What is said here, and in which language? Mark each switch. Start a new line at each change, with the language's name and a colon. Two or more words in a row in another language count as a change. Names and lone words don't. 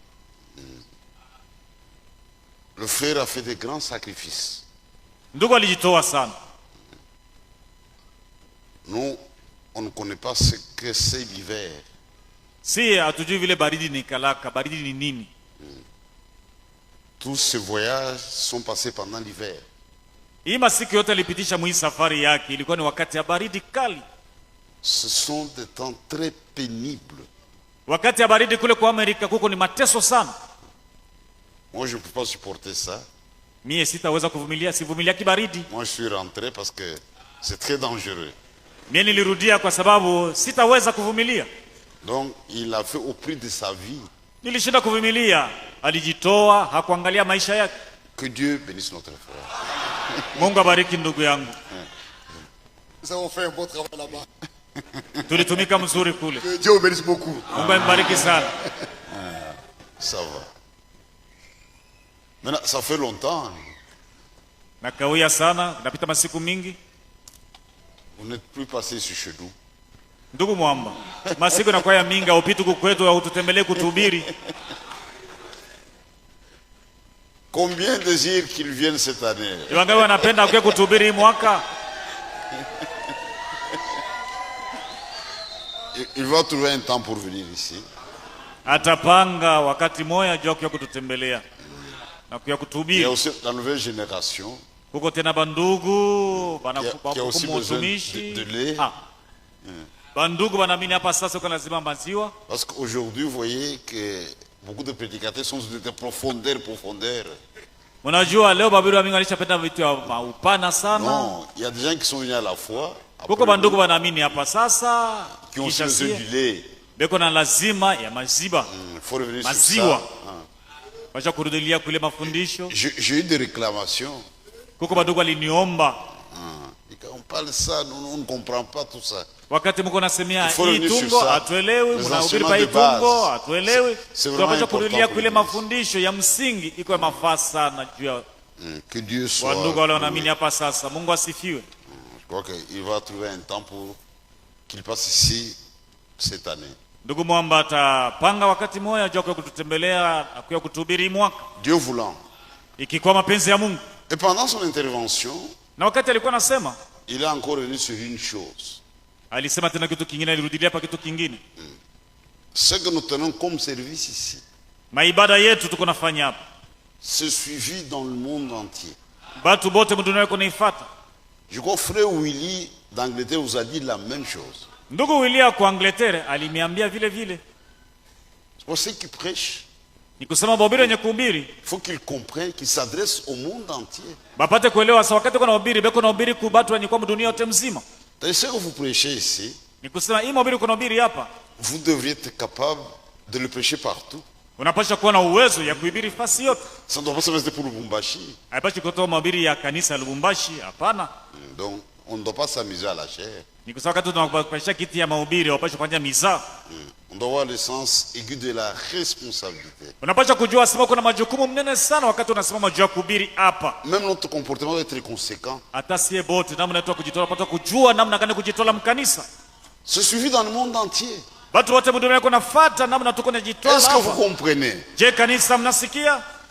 French: Le frère a fait de grands sacrifices.
Swahili: Ndugu alijitoa sana.
French: Nous, on ne connaît pas ce que c'est l'hiver.
Swahili: Si hatujui vile baridi ni kalaka, baridi ni nini.
French: Tous ces voyages sont passés pendant l'hiver.
Swahili: Hii masiku yote alipitisha mwi safari yake ilikuwa ni wakati ya baridi kali.
French: Ce sont des temps très pénibles.
Swahili: Wakati ya baridi kule kwa Amerika kuko ni mateso sana.
French: Moi, je ne peux pas supporter ça.
Swahili: Mie sitaweza kuvumilia, sivumilia kibaridi.
French: Moi, je suis rentré parce que c'est très dangereux.
Swahili: Mie nilirudia kwa sababu sitaweza kuvumilia.
French: Donc, il a fait au prix de sa vie.
Swahili: Nilishinda kuvumilia, alijitoa, hakuangalia maisha yake.
French: Que Dieu bénisse notre frère.
Swahili: Mungu abariki ndugu yangu.
French: Nous avons fait un bon travail là-bas.
Swahili: Tulitumika mzuri kule.
French: Que Dieu vous bénisse beaucoup.
Swahili: Mungu ambariki sana.
French: Ça va. Maintenant, ça fait longtemps.
Swahili: Nakawia sana, napita masiku mingi.
French: Vous n'êtes plus passé sur chez nous.
Swahili: Ndugu Mwamba, masiku nakuwa ya mingi, upite kukwetu au tutembelee kutuhubiri.
French: Combien désirent qu'ils viennent cette année?
Swahili: Wangapi wanapenda kuja kutuhubiri hii mwaka?
French: Il va trouver un temps pour venir ici.
Swahili: Atapanga wakati moja jua kuja kututembelea na kuja
French: Il y a
Swahili: kutuhubiri.
French: aussi la nouvelle génération
Swahili: Kuko tena bandugu
French: qui a aussi besoin
Swahili: watumishi.
French: de lait.
Swahili: Bandugu wanaamini hapa sasa kwa lazima maziwa.
French: Parce qu'aujourd'hui, vous voyez que beaucoup de prédicateurs sont de profondeur.
Swahili: Unajua leo Babeli wa mingi walishapenda vitu ya upana sana.
French: Non, il y a des gens qui sont venus à la foi.
Swahili: Kuko bandugu wanaamini hapa sasa
French: Qui ont aussi
Swahili: kisha
French: besoin du
Swahili: sie
French: lait.
Swahili: beko na lazima ya maziwa.
French: Il faut revenir sur
Swahili: Maziwa.
French: ça.
Swahili: Wacha kurudilia kule mafundisho.
French: J'ai eu des réclamations.
Swahili: Kuko bandugu waliniomba
French: Et quand on parle de ça, on ne comprend pas tout ça.
Swahili: wakati mko nasemea
French: Il faut
Swahili: hii
French: revenir sur
Swahili: tungo
French: ça.
Swahili: atuelewi,
French: Les
Swahili: mnahubiri
French: enseignements
Swahili: pa hii
French: de base.
Swahili: tungo atuelewi.
French: C'est vraiment
Swahili: Tunapaswa
French: important
Swahili: kurudilia
French: pour
Swahili: kule
French: l'Église.
Swahili: mafundisho ya msingi iko ya mafaa sana juu ya
French: Que Dieu soit.
Swahili: wandugu wale wanaamini
French: loué.
Swahili: hapa sasa. Mungu asifiwe.
French: Je crois qu'il va trouver un temps pour qu'il passe ici cette année.
Swahili: Ndugu Mwamba atapanga wakati moja juu ya kututembelea na kuja kutuhubiri hii mwaka
French: Dieu voulant.
Swahili: ikikuwa mapenzi ya Mungu.
French: Et pendant son intervention,
Swahili: Na wakati alikuwa anasema,
French: il est encore revenu sur une chose.
Swahili: alisema tena kitu kingine, alirudilia hapa kitu kingine.
French: Ce que nous tenons comme service ici,
Swahili: Maibada yetu tuko nafanya hapa,
French: c'est suivi dans le monde entier.
Swahili: batu bote mdunia wako naifuata.
French: Je crois que frère Willy d'Angleterre vous a dit la même chose.
Swahili: Ndugu Willia kwa Angleterre aliniambia vile vile.
French: C'est pour ceux qui prêchent,
Swahili: Ni kusema mahubiri yenye kuhubiri
French: il faut qu'ils comprennent, qu'ils s'adressent au monde entier.
Swahili: bapate kuelewa sa wakati kuna hubiri beko na hubiri ku batu wenye kwa dunia yote mzima.
French: C'est ce que vous prêchez ici,
Swahili: Ni kusema hii mahubiri kuna hubiri hapa,
French: vous devriez être capable de le prêcher partout.
Swahili: unapaswa kuwa na uwezo ya kuhubiri fasi yote.
French: Ça ne doit pas se rester pour Lubumbashi.
Swahili: Haipashi kutoa mahubiri ya kanisa ya Lubumbashi, hapana.
French: Donc, on ne doit pas s'amuser à la chair.
Swahili: Ni kusema wakati tunapasha kiti ya mahubiri wapasha kufanya mizaa.
French: On doit avoir le sens aigu de la responsabilité.
Swahili: Unapaswa kujua sema kuna majukumu mnene sana wakati unasimama juu ya kuhubiri hapa.
French: Même notre comportement doit être conséquent.
Swahili: Hata sie bote namna yetu ya kujitoa, pata kujua namna gani kujitoa mkanisa.
French: C'est suivi dans le monde entier.
Swahili: Watu wote mdunia wako nafuata namna tuko najitoa
French: Est-ce que vous
Swahili: hapa.
French: comprenez?
Swahili: Je, kanisa mnasikia?